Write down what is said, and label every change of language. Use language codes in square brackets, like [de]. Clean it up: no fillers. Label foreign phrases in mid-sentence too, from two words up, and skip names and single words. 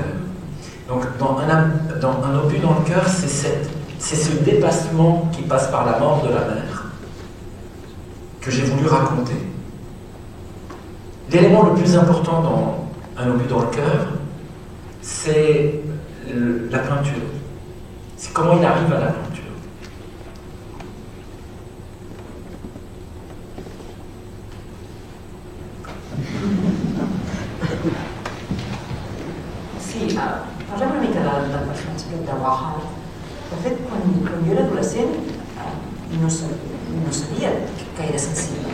[fr] Donc, dans un obus dans le cœur, c'est ce dépassement qui passe par la mort de la mère que j'ai voulu raconter. L'élément le plus important dans Un obus dans le cœur, c'est la peinture. C'est comment il arrive à la peinture. [ca] Sí, parlem una mica del personatge de Wahab. De fet, quan jo era adolescent no sabia que era sensible.